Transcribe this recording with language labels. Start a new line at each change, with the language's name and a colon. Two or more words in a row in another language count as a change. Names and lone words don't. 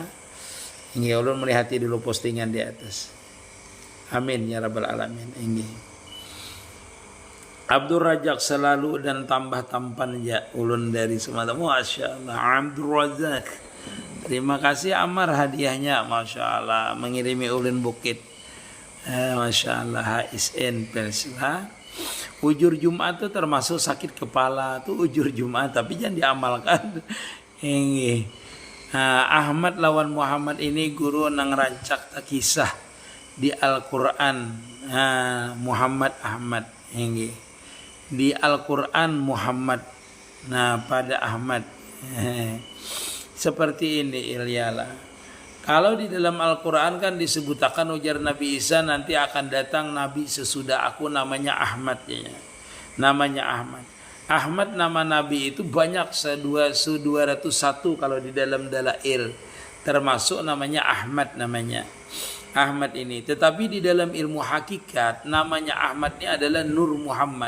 Banjar: Hingga Allah melihat dulu postingan di atas.
Arabic: آمين يا رب العالمين.
Banjar: Ini Abdul Razak selalu dan tambah tampan ya ulun dari Sumatera.
Arabic: ما شاء الله
Banjar: Abdul Razak. Terima kasih Amar hadiahnya.
Arabic: ما شاء الله
Banjar: mengirimi ulun bukit.
Arabic: ما شاء الله
Banjar: HSN Persila. Ujur Jumat itu termasuk sakit kepala tuh ujur Jumat, tapi jangan diamalkan. Ini Ahmad lawan Muhammad ini guru nang rancak kisah di Al-Quran. Muhammad Ahmad ini di Al-Quran Muhammad. Nah pada Ahmad seperti ini Ilyalah. Kalau di dalam Al-Quran kan disebutakan ujar Nabi Isa nanti akan datang Nabi sesudah aku namanya Ahmad ya. Namanya Ahmad. Ahmad nama Nabi itu banyak 201 kalau di dalam dalail. Termasuk namanya Ahmad namanya. Ahmad ini. Tetapi di dalam ilmu hakikat namanya Ahmad ini adalah Nur Muhammad.